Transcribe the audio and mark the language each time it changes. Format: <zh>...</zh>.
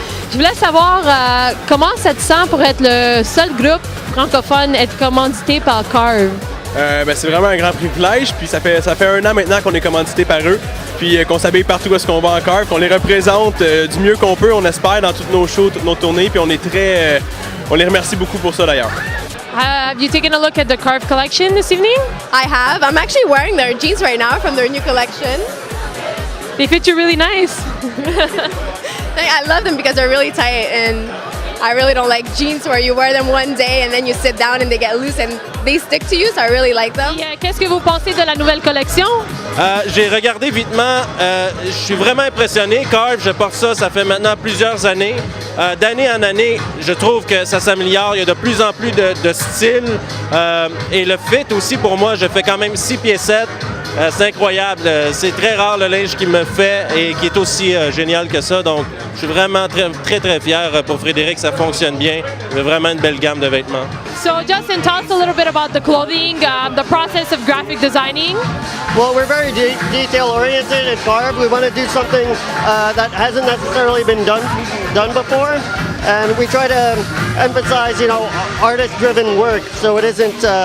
<fr>Je voulais savoir comment ça te sent pour être le seul groupe francophone à être commandité par Carve. C'est vraiment un grand privilège, puis ça fait 1 an maintenant qu'on est commandité par eux, puis qu'on s'habille partout où est-ce qu'on va en Carve, qu'on les représente du mieux qu'on peut, on espère, dans toutes nos shows, toutes nos tournées, puis on les remercie beaucoup pour ça d'ailleurs.</fr> <en>Have you taken a look at the Carve collection this evening? I have. I'm actually wearing their jeans right now from their new collection. They fit you really nice. I love them because they're really tight, and I really don't like jeans where you wear them one day and then you sit down and they get loose and they stick to you, so I really like them.</en> <fr>Qu'est-ce que vous pensez de la nouvelle collection? J'ai regardé vitement, je suis vraiment impressionné. Carve, je porte ça fait maintenant plusieurs années. D'année en année, je trouve que ça s'améliore. Il y a de plus en plus de styles. Et le fit aussi, pour moi, je fais quand même 6 pieds 7. C'est incroyable. C'est très rare le linge qu'il me fait et qui est aussi génial que ça. Donc, je suis vraiment très, très fier pour Frédéric. Ça fonctionne bien. Il y a vraiment une belle gamme de vêtements.</fr> <en>So, Justin, tell us a little bit about the clothing, the process of graphic designing. Well, we're very detail-oriented at Carve. We want to do something that hasn't necessarily been done before, and we try to emphasize, artist-driven work. So it isn't.</en>